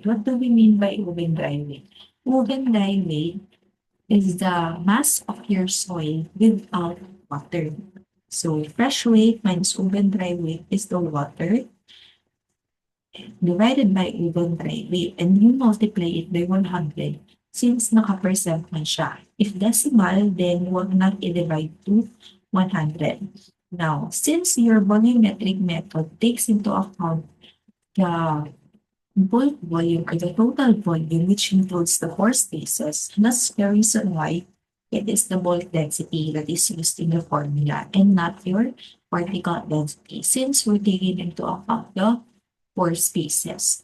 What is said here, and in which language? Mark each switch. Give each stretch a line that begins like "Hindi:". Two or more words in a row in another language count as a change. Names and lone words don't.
English: What do we mean by oven dry weight? Oven dry weight is the mass of your soil without water. So fresh weight minus oven dry weight is the water divided by oven dry weight and you multiply it by 100 since
Filipino: naka-percent man siya.
English: If decimal, then
Filipino: wag nang i-divide
English: to 100. Now, since your volumetric method takes into account the bulk volume or the total volume, which includes the pore spaces. That's the reason why it is the bulk density that is used in the formula and not your particle density since we're taking into account the pore spaces.